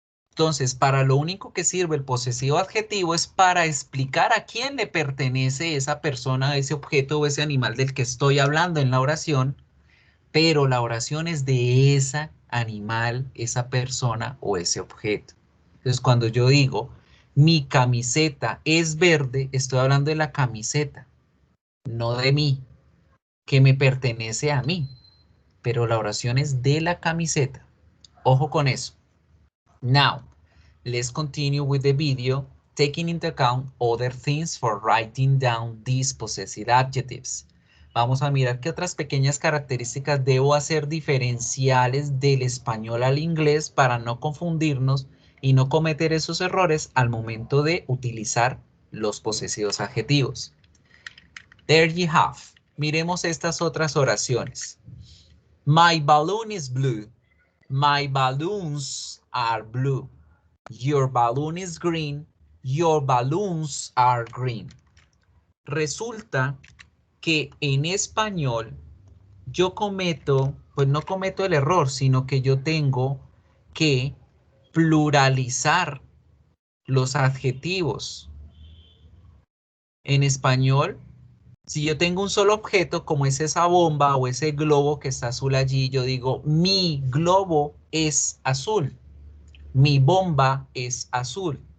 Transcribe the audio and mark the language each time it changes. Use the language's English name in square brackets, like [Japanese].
[Spanish] Entonces, para lo único que sirve el posesivo adjetivo es para explicar a quién le pertenece esa persona, ese objeto o ese animal del que estoy hablando en la oración, pero la oración es de ese animal, esa persona o ese objeto. Entonces, cuando yo digo, mi camiseta es verde, estoy hablando de la camiseta, no de mí, que me pertenece a mí, pero la oración es de la camiseta. Ojo con eso. [English] Now, let's continue with the video, taking into account other things for writing down these possessive adjectives. [Spanish] Vamos a mirar qué otras pequeñas características debo hacer diferenciales del español al inglés para no confundirnos y no cometer esos errores al momento de utilizar los posesivos adjetivos. There you have. Miremos estas otras oraciones. [English] My balloon is blue. My balloons are blue. Your balloon is green. Your balloons are green. [Spanish] Resulta que en español yo cometo, pues no cometo el error, sino que yo tengo que pluralizar los adjetivos. En español, si yo tengo un solo objeto, como es esa bomba o ese globo que está azul allí, yo digo, mi globo es azul, mi bomba es azul.